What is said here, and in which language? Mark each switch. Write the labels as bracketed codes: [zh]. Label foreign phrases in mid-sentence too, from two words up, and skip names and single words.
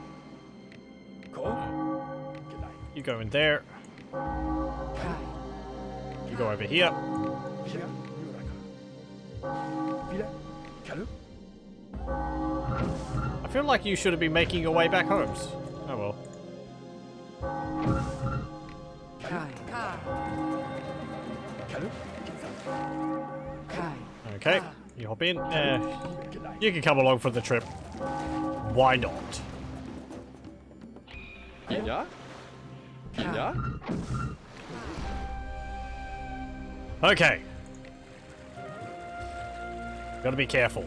[en] Ko. Good night. You go in there. Kai. You go over here. Chia. Yuraka. Vila. Kalu. I feel like you should have been making your way back homes. Oh well. Kai. Kai. Kalu. Kinza. Kai. Okay. You hop in. Good night. You can come along for the trip. Why not? Ja? Ja? Okay. Gotta be careful.